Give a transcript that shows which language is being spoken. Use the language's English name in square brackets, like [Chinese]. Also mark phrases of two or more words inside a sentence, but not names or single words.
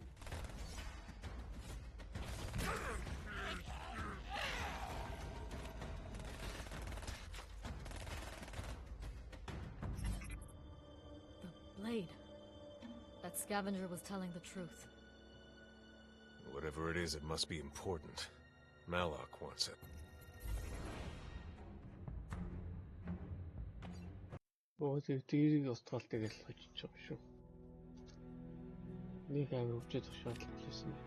[English] The blade. That scavenger was telling the truth. Whatever it is, it must be important. Malak wants it. [Mongolian] Тэрийг устгаал тэгэл хожиж байгаа шүү. Нэг амир өвчөж шаардлагатай байсан.